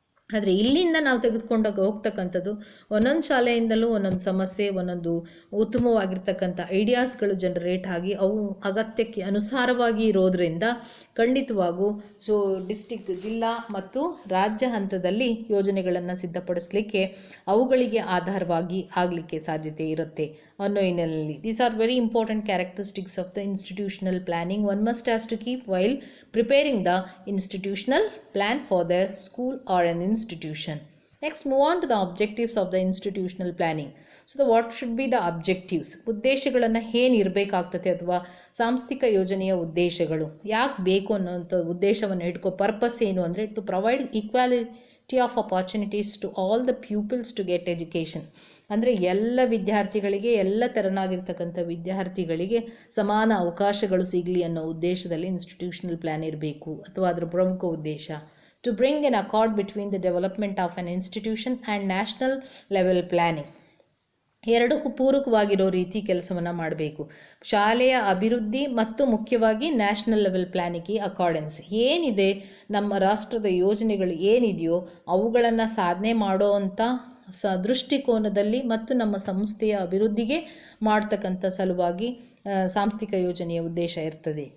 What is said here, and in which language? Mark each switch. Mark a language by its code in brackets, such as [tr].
[kn] ಆದರೆ ಇಲ್ಲಿಂದ ನಾವು ತೆಗೆದುಕೊಂಡಾಗ ಹೋಗ್ತಕ್ಕಂಥದ್ದು ಒಂದೊಂದು ಶಾಲೆಯಿಂದಲೂ ಒಂದೊಂದು ಸಮಸ್ಯೆ, ಒಂದೊಂದು ಉತ್ತಮವಾಗಿರ್ತಕ್ಕಂಥ ಐಡಿಯಾಸ್ಗಳು ಜನರೇಟ್ ಆಗಿ ಅವು ಅಗತ್ಯಕ್ಕೆ ಅನುಸಾರವಾಗಿ ಇರೋದರಿಂದ ಖಂಡಿತವಾಗೂ ಸೊ ಜಿಲ್ಲಾ ಮತ್ತು ರಾಜ್ಯ ಹಂತದಲ್ಲಿ ಯೋಜನೆಗಳನ್ನು ಸಿದ್ಧಪಡಿಸಲಿಕ್ಕೆ ಅವುಗಳಿಗೆ ಆಧಾರವಾಗಿ ಆಗಲಿಕ್ಕೆ ಸಾಧ್ಯತೆ ಇರುತ್ತೆ ಅನ್ನೋ ಹಿನ್ನೆಲೆಯಲ್ಲಿ. [en] These are very important characteristics of the institutional planning one must has to keep while preparing the institutional plan for the school or an institution. Next, move on to the objectives of the institutional planning. So what should be the objectives? [kn] ಉದ್ದೇಶಗಳನ್ನು ಏನಿರಬೇಕಾಗ್ತದೆ ಅಥವಾ ಸಾಂಸ್ಥಿಕ ಯೋಜನೆಯ ಉದ್ದೇಶಗಳು ಯಾಕೆ ಬೇಕು ಅನ್ನೋಂಥ ಉದ್ದೇಶವನ್ನು ಇಟ್ಕೋ ಪರ್ಪಸ್ ಏನು ಅಂದರೆ [en] To provide equality of opportunities to all the pupils to get education. [kn] ಅಂದರೆ ಎಲ್ಲ ವಿದ್ಯಾರ್ಥಿಗಳಿಗೆ, ಎಲ್ಲ ತೆರನಾಗಿರ್ತಕ್ಕಂಥ ವಿದ್ಯಾರ್ಥಿಗಳಿಗೆ ಸಮಾನ ಅವಕಾಶಗಳು ಸಿಗಲಿ ಅನ್ನೋ ಉದ್ದೇಶದಲ್ಲಿ ಇನ್ಸ್ಟಿಟ್ಯೂಷನಲ್ ಪ್ಲ್ಯಾನ್ ಇರಬೇಕು ಅಥವಾ ಅದರ ಪ್ರಮುಖ ಉದ್ದೇಶ. [en] To bring an accord between the development of an institution and national level planning. [kn] ಎರಡಕ್ಕೂ ಪೂರಕವಾಗಿರೋ ರೀತಿ ಕೆಲಸವನ್ನು ಮಾಡಬೇಕು. ಶಾಲೆಯ ಅಭಿವೃದ್ಧಿ ಮತ್ತು ಮುಖ್ಯವಾಗಿ ನ್ಯಾಷನಲ್ ಲೆವೆಲ್ ಪ್ಲ್ಯಾನಿಗೆ ಅಕಾರ್ಡೆನ್ಸ್ ಏನಿದೆ, ನಮ್ಮ ರಾಷ್ಟ್ರದ ಯೋಜನೆಗಳು ಏನಿದೆಯೋ ಅವುಗಳನ್ನು ಸಾಧನೆ ಮಾಡೋ ಅಂಥ ದೃಷ್ಟಿಕೋನದಲ್ಲಿ ಮತ್ತು ನಮ್ಮ ಸಂಸ್ಥೆಯ ಅಭಿವೃದ್ಧಿಗೆ ಮಾಡ್ತಕ್ಕಂಥ ಸಲುವಾಗಿ ಸಾಂಸ್ಥಿಕ ಯೋಜನೆಯ ಉದ್ದೇಶ ಇರ್ತದೆ.